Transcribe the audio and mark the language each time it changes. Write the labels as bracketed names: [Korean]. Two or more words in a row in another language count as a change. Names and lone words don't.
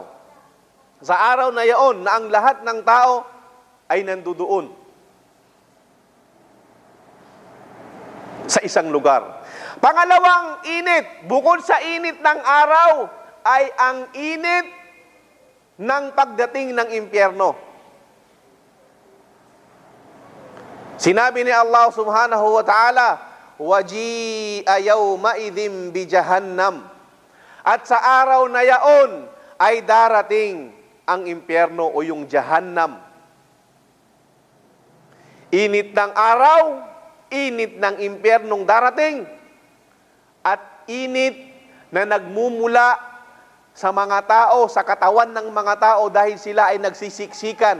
[Filipino] Sa araw na yaon na ang lahat ng tao ay nandudoon sa isang lugar. Pangalawang init, bukod sa init ng araw, ay ang init ng pagdating ng impyerno. Sinabi ni [Arabic] الله سبحانه وتعالى، وجيء يومئذ بجهنم. [Filipino] At sa araw na yaon ay darating ang impyerno o yung jahannam. Init ng araw, init ng impyernong darating, at init na nagmumula sa mga tao, sa katawan ng mga tao dahil sila ay nagsisiksikan.